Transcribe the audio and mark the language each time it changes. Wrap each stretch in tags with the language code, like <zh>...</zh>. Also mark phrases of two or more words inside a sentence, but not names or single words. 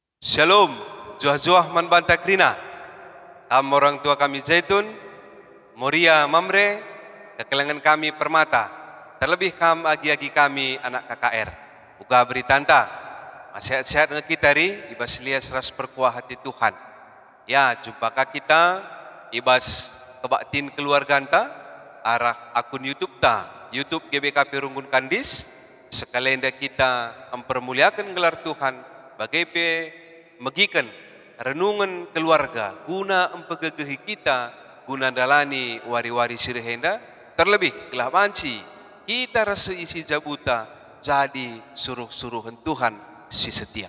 <btx>Shalom, juah-juah man banta krina. Kam orang tua kami Zaitun, Moria Mamre, kekelangan kami Permata. Terlebih kam agi-agi kami anak KKR. Buka beri tanta, sehat-sehat dengan kita ri, ibas lias ras perkuah hati Tuhan. Ya, jumpakah kita, ibas kebaktin keluarga anta, arah akun YouTube ta, YouTube GBKP Runggun Kandis, sekalian kita mempermuliakan gelar Tuhan, bagai megikan renungan keluarga guna empegegehi kita guna dalani wari-wari sirhenda terlebih kelah banci kita rasa isi jabuta jadi suruh-suruhan Tuhan si setia.</btx>